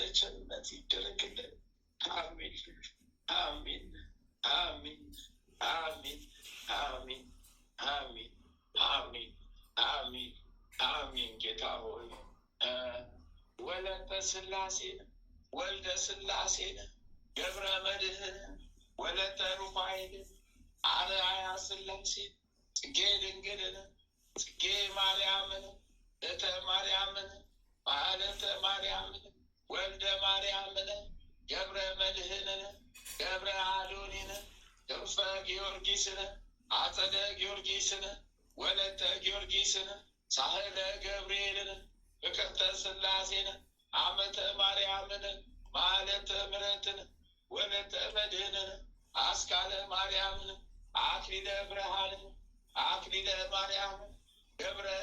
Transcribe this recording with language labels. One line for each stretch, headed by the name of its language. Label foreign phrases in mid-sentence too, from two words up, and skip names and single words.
Amharic: ቸርነት ይደረግልን። አሜን አሜን አሜን አሜን አሜን አሜን አሜን አሜን አሜን። ጌታ ሆይ ወለተ ሥላሴን ወልደ ሥላሴን ገብረ መድኅን ወለተ ሩፋኤልን አርአያ ሥላሴን ጽጌ ድንግልን ጽጌ ማርያምን እተ ማርያምን ማለተ ማርያምን ወልደ ማርያምን ገብረ መድኅንን ገብረ አዶኒን ክንፈ ጊዮርጊስን አጸደ ጊዮርጊስን ወለተ ጊዮርጊስን ሳህለ ገብርኤልን ፍቅርተ ሥላሴን አመተ ማርያምን ማለተ ምሕረትን ወለተ መድህንን አስካለ ማርያምን አክሊለ ብርሃንን አክሊለ ማርያምን ገብረ